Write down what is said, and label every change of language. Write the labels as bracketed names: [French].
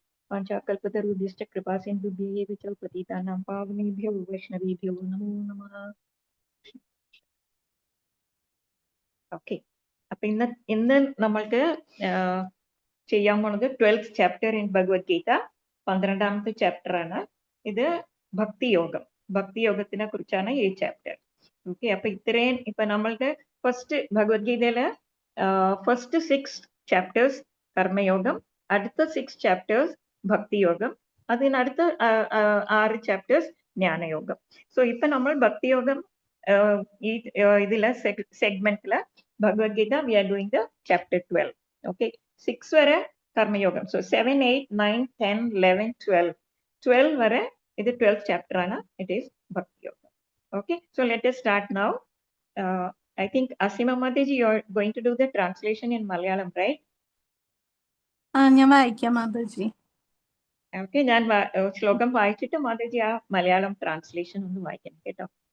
[Sanskrit] वाञ्छाकल्पतरुभ्यश्च कृपासिन्धुभ्यः च पतितानां पावनेभ्यो वैष्णवेभ्यो नमो नमः. [Malayalam] ഓക്കെ, അപ്പൊ ഇന്ന് നമ്മൾക്ക് ചെയ്യാൻ പോണത് 12th chapter in Bhagavad Gita, 12ാമത്തെ chapter ആണ് ഇത്. ഭക്തിയോഗം, ഭക്തിയോഗത്തിനെ കുറിച്ചാണ് ഈ ചാപ്റ്റർ. ഓക്കെ, അപ്പൊ ഇത്രയും ഇപ്പൊ നമ്മളുടെ ഫസ്റ്റ് ഭഗവത്ഗീതയിലെ ഫസ്റ്റ് 6 ചാപ്റ്റേഴ്സ് കർമ്മയോഗം, അടുത്ത 6 ചാപ്റ്റേഴ്സ് ഭക്തിയോഗം, അതിനടുത്ത 6 ചാപ്റ്റേഴ്സ് ജ്ഞാനയോഗം. സോ ഇപ്പൊ നമ്മൾ ഭക്തിയോഗം ഈ ഇതിലെ സെഗ്മെന്റില് Bhagavad Gita [English] We are doing the chapter 12. [Malayalam] Okay, 6 വരെ കർമ്മയോഗം. സോ 7, 8, 9, 10, 11, 12 വരെ ഇത് 12th ചാപ്റ്റർ ആണ്. [English] It is ഭക്തിയോഗം. Okay, so let us start now. I think Asima Mataji, you are going to do the translation in Malayalam, right? [Malayalam] ഞാൻ വായിക്കാം Mataji. Okay, ഞാൻ ശ്ലോകം വായിച്ചിട്ട് മാതാജി ആ മലയാളം ട്രാൻസ്ലേഷൻ ഒന്ന് വായിക്കണം കേട്ടോ.